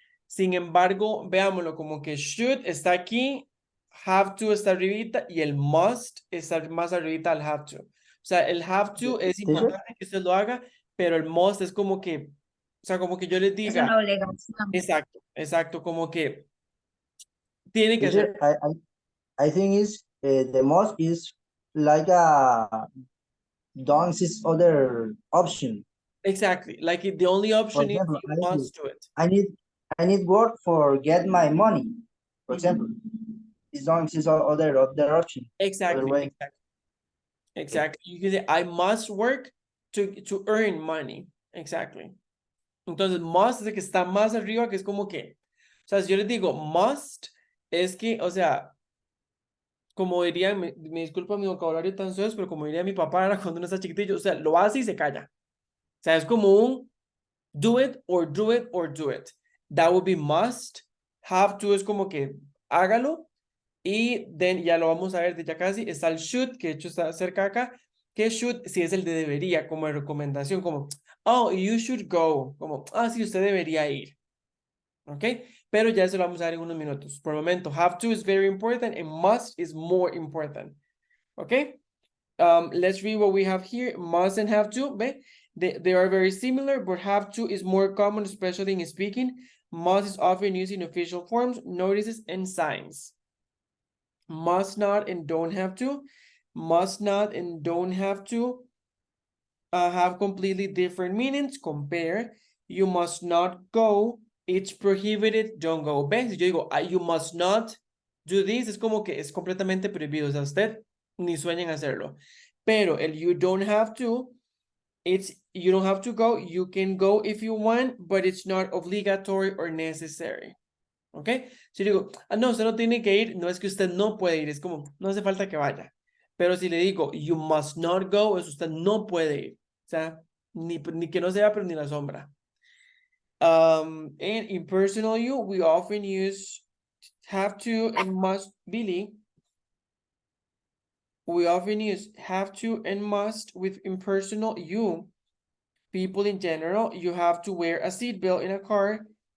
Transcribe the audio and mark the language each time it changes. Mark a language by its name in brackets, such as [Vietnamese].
[Spanish] Sin embargo, veámoslo como que should está aquí, have to está arribita y el must está más arribita al have to. O sea, el have to es importante que usted lo haga, pero el must es como que, o sea, como que yo les diga. Es una obligación. Exacto, como que tiene que ser. [English] I think the must is like a don't exist other option. Exactly, like the only option is you must do it. I need work for get my money, for example. It don't exist other option. Exactly. You can say I must work to earn money. Exactly. [Spanish] Entonces, must es el que está más arriba, que es como que, o sea, si yo les digo must, es que, o sea, como diría, me disculpa mi vocabulario tan suave, pero como diría mi papá era cuando uno está chiquitillo, o sea, lo hace y se calla. O sea, es como un do it or do it or do it. [English] That would be must. Have to es como que hágalo. [Spanish] Y then, ya lo vamos a ver de ya casi, está el should, que de hecho está cerca acá, que should si es el de debería, como de recomendación, como oh, you should go, como, sí, usted debería ir, ¿ok? Pero ya se lo vamos a dar en unos minutos. [English] Por el momento, have to is very important and must is more important, ¿ok? Let's read what we have here. Must and have to, they are very similar, but have to is more common, especially in speaking. Must is often used in official forms, notices, and signs. Must not and don't have to. Must not and don't have to have completely different meanings. Compare. You must not go. It's prohibited. Don't go. [Spanish] ¿Ves? Si yo digo, you must not do this, es como que es completamente prohibido. O sea, usted ni sueñen hacerlo. [English] Pero el you don't have to, it's you don't have to go. You can go if you want, but it's not obligatory or necessary. ¿Ok? [Spanish] Si digo, no, usted no tiene que ir, no es que usted no puede ir, es como, no hace falta que vaya. Pero si le digo, you must not go, es usted no puede ir. O sea, ni que no sea, pero ni la sombra. [English] And in personal you, we often use have to and must, Billy. We often use have to and must with impersonal you. People in general, you have to wear a seatbelt in a car.